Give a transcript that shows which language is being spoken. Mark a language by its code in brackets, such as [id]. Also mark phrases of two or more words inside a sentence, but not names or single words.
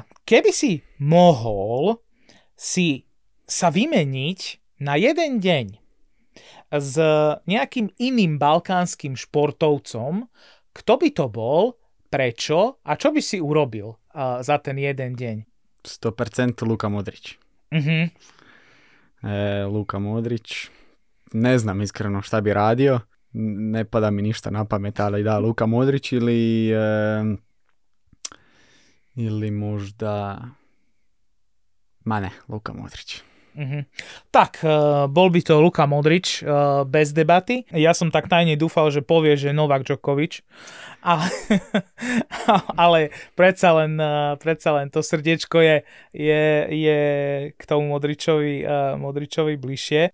[sk] Keby si mohol sa vymeniť na jeden deň s nejakým iným balkánskym športovcom, kto by to bol, prečo a čo by si urobil za ten jeden deň? [hr] 100% Luka Modrić. Luka Modrić. Ne znam iskreno šta bi radio. Ne pada mi ništa na pamet, ali da, Luka Modrić ili možda... Luka Modrić. [sk] Tak, bol by to Luka Modrić bez debaty. Ja som tak tajne dúfal, že povie, že Novak Djokovic. Ale predsa len to srdiečko je k tomu Modričovi bližšie.